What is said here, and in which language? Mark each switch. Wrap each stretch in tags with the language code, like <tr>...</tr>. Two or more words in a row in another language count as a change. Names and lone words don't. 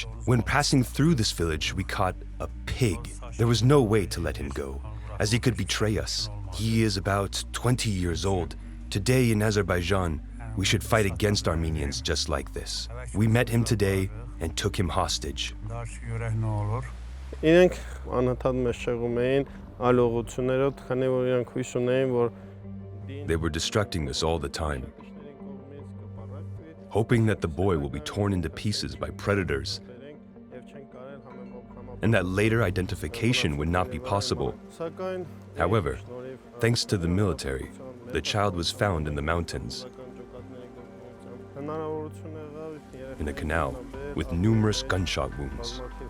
<en>When passing through this village, we caught a pig. There was no way to let him go, as he could betray us. He is about 20 years old. Today in Azerbaijan, we should fight against Armenians just like this. We met him today and took him hostage."</en> <hy>Իրենք անընդհատ մեզ շեղում էին ալողություններով, քանի որ իրենք հույս ունեին, որ</hy> <en>They were distracting us all the time, hoping that the boy will be torn into pieces by predators and that later identification would not be possible. However, thanks to the military, the child was found in the mountains, in a canal with numerous gunshot wounds.</en>